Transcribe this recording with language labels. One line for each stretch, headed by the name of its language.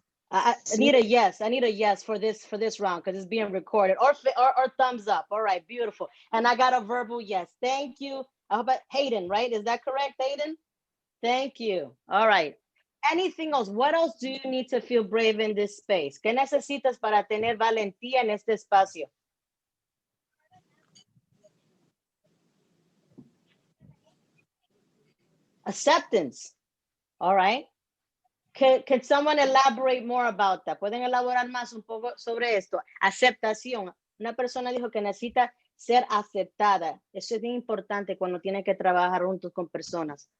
English: I need a yes for this round because it's being recorded, or thumbs up. All right, beautiful. And I got a verbal yes. Thank you. I hope Hayden, right? Is that correct, Hayden? Thank you. All right. Anything else? What else do you need to feel brave in this space?
Spanish: ¿Qué necesitas para tener valentía en este espacio?
English: Acceptance. All right. Can someone elaborate more about that?
Spanish: ¿Pueden elaborar más un poco sobre esto? Aceptación. Una persona dijo que necesita ser aceptada. Eso es bien importante cuando tiene que trabajar juntos con personas.